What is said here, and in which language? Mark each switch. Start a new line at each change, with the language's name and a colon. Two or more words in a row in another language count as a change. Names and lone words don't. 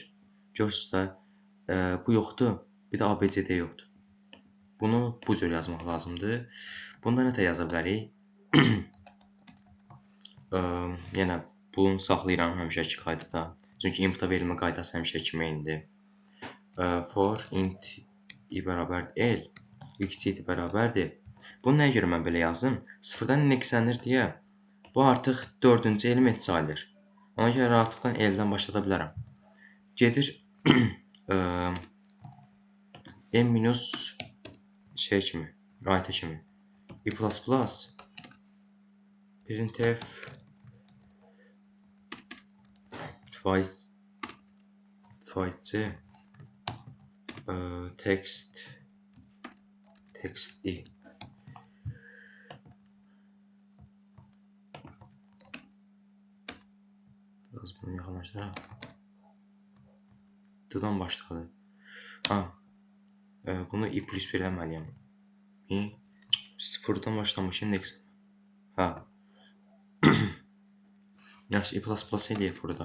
Azerbaijani: Görürsünüz də, bu yoxdur, bir də ABCD yoxdur. Bunu bu cür yazmaq lazımdır. Bunda nə yaza bilərik? Yenə bunu saxlayıram həmişəki qaydada. Çünki inputa verilmə qaydası həmişə kimi eynidir.
English: For int i
Azerbaijani: bərabər l, x7 bərabərdir. Bunu nəyə görə mən belə yazdım? 0-dan indekslənir deyə bu artıq 4-cü element sayılır. Ona görə rahatlıqla l-dən başlada bilərəm. Gedir n minus kimi, right kimi. i++ printf faizci text i. Biraz bunu yaxınlaşdıraq. D-dan başladı. Bunu i+1 eləməliyəm. 0-dan başlamış indeks. Yaxşı, i++ eləyək burada.